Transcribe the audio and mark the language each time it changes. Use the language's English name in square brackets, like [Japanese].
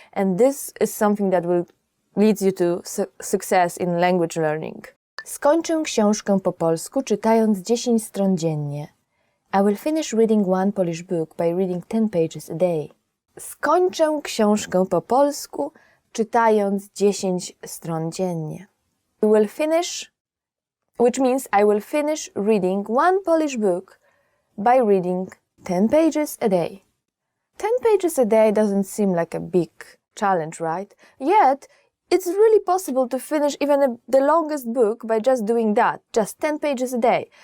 [English] And this is something that will lead you to success in language learning. [Polish] Skończę książkę po polsku czytając 10 stron dziennie. [English] I will finish reading 1 Polish book by reading 10 pages a day. [Polish] Skończę książkę po polsku czytając 10 stron dziennie. [English] We will finish, which means I will finish reading 1 Polish book by reading 10 pages a day. 10 pages a day doesn't seem like a big challenge, right? Yet, it's really possible to finish even the longest book by just doing that, just 10 pages a day.